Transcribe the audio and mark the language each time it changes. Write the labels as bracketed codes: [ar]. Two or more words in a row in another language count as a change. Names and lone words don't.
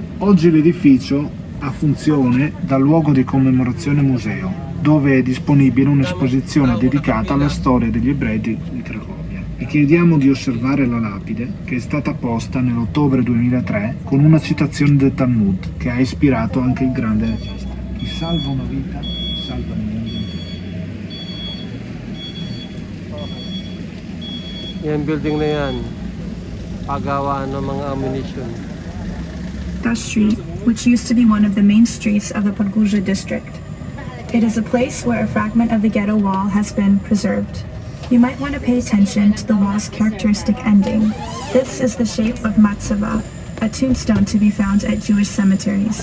[it] Oggi l'edificio ha funzione da luogo di commemorazione museo, dove è disponibile un'esposizione dedicata alla storia degli ebrei di Cracovia. Vi chiediamo di osservare la lapide che è stata posta nell'ottobre 2003 con una citazione del Talmud che ha ispirato anche il grande regista. Chi salva una vita, salva il mondo intero. [tl] Yan building na yan. Pagawaan ng mga ammunition. [en] The street, which used to be one of the main streets of the Podgorze district. It is a place where a fragment of the ghetto wall has been preserved. You might want to pay attention to the wall's characteristic ending. This is the shape of matzava, a tombstone to be found at Jewish cemeteries.